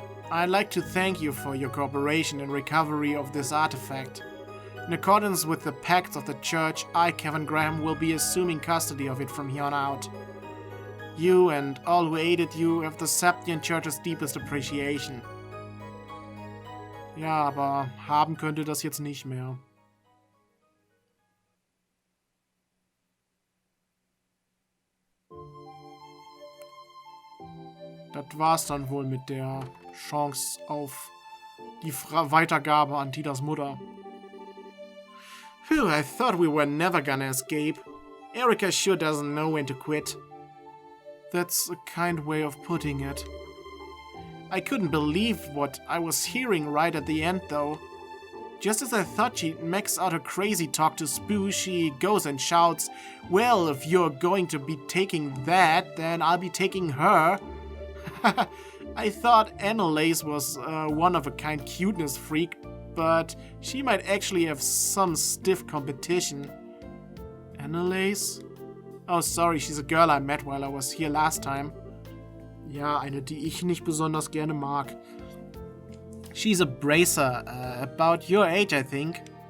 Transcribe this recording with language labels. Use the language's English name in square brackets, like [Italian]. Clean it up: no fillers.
[English] I'd like to thank you for your cooperation in recovery of this artifact. In accordance with the pacts of the Church, I, Kevin Graham, will be assuming custody of it from here on out. You and all who aided you have the Septian Church's deepest appreciation. [German] Ja, aber haben könnte das jetzt nicht mehr. Das war's dann wohl mit der Chance auf die Weitergabe an Tidas Mutter. [English] Phew, I thought we were never gonna escape. Erika sure doesn't know when to quit. That's a kind way of putting it. I couldn't believe what I was hearing right at the end, though. Just as I thought she'd max out her crazy talk to Spoo, she goes and shouts, "Well, if you're going to be taking that, then I'll be taking her." I thought Annalise was one-of-a-kind cuteness freak, but she might actually have some stiff competition. Annalise? Oh, sorry, she's a girl I met while I was here last time. [German] Ja, eine, die ich nicht besonders gerne mag. [English] She's a bracer, about your age, I think.